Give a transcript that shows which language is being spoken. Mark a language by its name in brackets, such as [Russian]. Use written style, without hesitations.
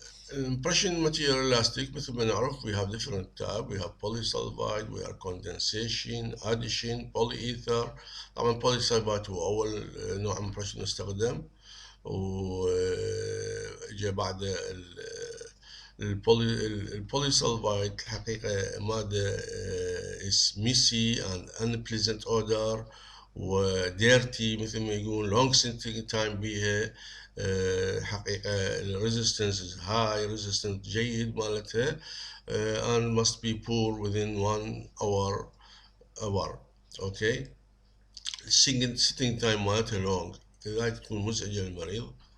[English] Impression material elastic [Arabic] مثل ما نعرف [English] we have different type. We have polysulfide, we have condensation, addition, polyether. [Arabic] طبعا polysulfide هو أول نوع impression نستخدم، وجاء بعد البوليسلفايد الحقيقة مادة [English] is messy and unpleasant odor [Arabic] وديرتي مثل ما يقول [English] long sitting time [Arabic] بيها. حقيقة الريزيستنس [English] is high resistance [Arabic] جيد مالتها [English] and must be poured within 1 hour. [Arabic] اوكي. [English] sitting time [Arabic] مالتها long لذلك تكون مزعجة للمريض.